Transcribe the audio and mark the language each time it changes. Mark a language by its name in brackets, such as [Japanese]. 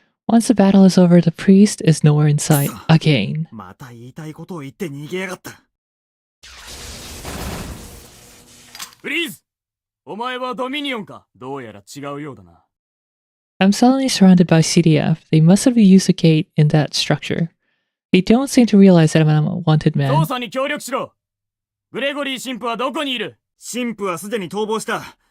[English] Once the battle is over, the priest is nowhere in sight again. [Japanese] また言いたいことを言って逃げやがった。フリーズ、お前はドミニオンか。どうやら違うようだな。 [English] I'm suddenly surrounded by CDF. They must have used a gate in that structure. They don't seem to realize that I'm a wanted [Japanese] 捜 [English] man. [Japanese] 査に協力しろ。グレゴリー神父はどこにいる？神父はすでに逃亡した。